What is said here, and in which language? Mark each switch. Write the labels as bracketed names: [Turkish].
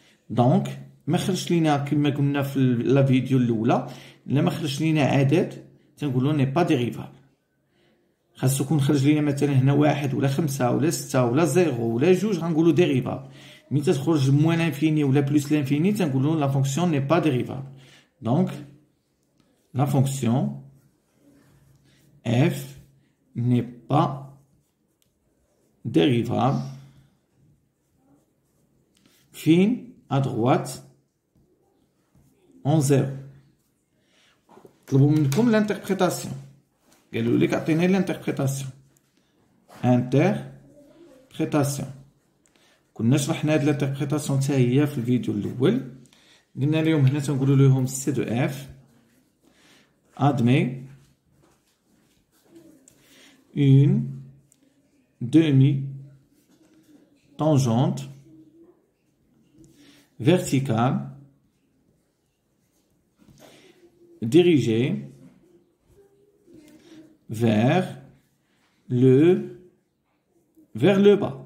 [Arabic] دونك ما خرجش لينا كما قلنا في لا فيديو الأولى إلا ما خرجش لينا عدد تنقولو ني با ديريفابل. خاصو يكون خرج لينا مثلا هنا واحد ولا 5 ولا 6 ولا 0 ولا 2 غنقولو ديريفابل. ملي تخرج موان لانفيني ولا بلس لانفيني تنقولو لا فونكسيون ني با ديريفابل. دونك لا فونكسيون [French] f n'est pas dérivable فين à droite en 0. [Arabic] طلبوا منكم l'intérprétation. قالوا لك عطينا l'intérprétation. [French] interprétation. [Arabic] كنا شرحنا هاد الانتربريتاسيون حتى هي في الفيديو الاول. قلنا لهم هنا تنقولوا لهم سي دو اف [French] admet une demi-tangente verticale dirigée vers le bas.